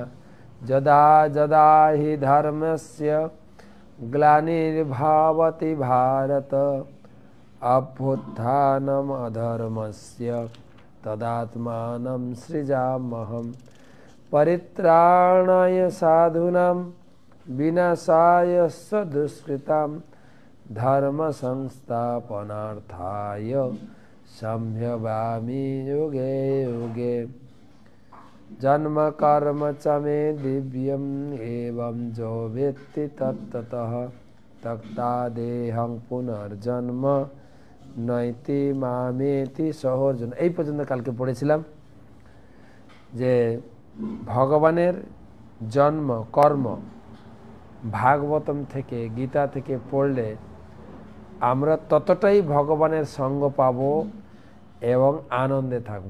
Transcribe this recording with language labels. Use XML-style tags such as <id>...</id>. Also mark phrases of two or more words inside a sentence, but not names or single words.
<sa>यदा यदा हि धर्मस्य ग्लानिर्भवति भारत अभ्युत्थानम् अधर्मस्य तदात्मानं सृजाम्यहं परित्राणाय साधूनां विनाशाय दुष्कृतां धर्म संस्थापनार्थाय सम्भवामि युगे युगे। जन्म कर्म च मे दिव्यम एवं जो वेत्ति तत्ततः तक्तादेहं पुनर्जन्म नैति मामेति सहर्जुन।</sa> <bn>এই পর্যন্ত কালকে পড়েছিলাম যে ভগবানের জন্ম কর্ম ভাগবতম থেকে গীতা থেকে পড়লে আমরা ততটাই ভগবানের সঙ্গ পাব এবং আনন্দে থাকব।</bn>